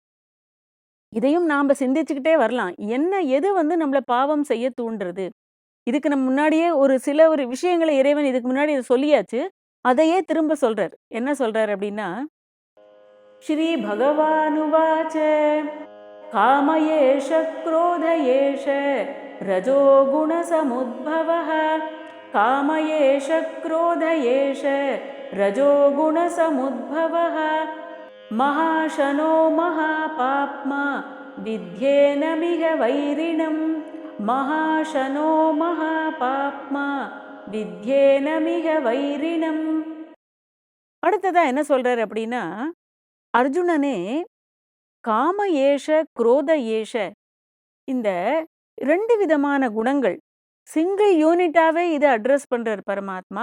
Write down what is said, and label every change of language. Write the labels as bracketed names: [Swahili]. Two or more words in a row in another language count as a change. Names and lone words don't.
[Tamil] இதையும் நாம சிந்திச்சுக்கிட்டே வரலாம். எது நம்மள பாவம் செய்ய தூண்டுறது? இதுக்கு நம்ம முன்னாடியே ஒரு விஷயங்கள இறைவன் இதுக்கு முன்னாடி சொல்லியாச்சு. அதையே திரும்ப சொல்றார். என்ன சொல்றார் அப்படின்னா, [Sanskrit] श्री भगवानुवाच काम एष क्रोध एष रजोगुणसमुद्भवः काम एष क्रोध एष रजोगुणसमुद्भवः महाशनो महापाप्मा विद्येनमिह वैरिणम् महाशनो महापाप्मा विद्येनमिह वैरिणम्. [Tamil] அடுத்ததா என்ன சொல்றாரு அப்படின்னா, அர்ஜுனனே [Sanskrit] काम एष क्रोध एष [Tamil] இந்த 2 விதமான குணங்கள் [English] single unitஆவே [Tamil] இத அட்ரஸ் பண்றார் பரமாத்மா.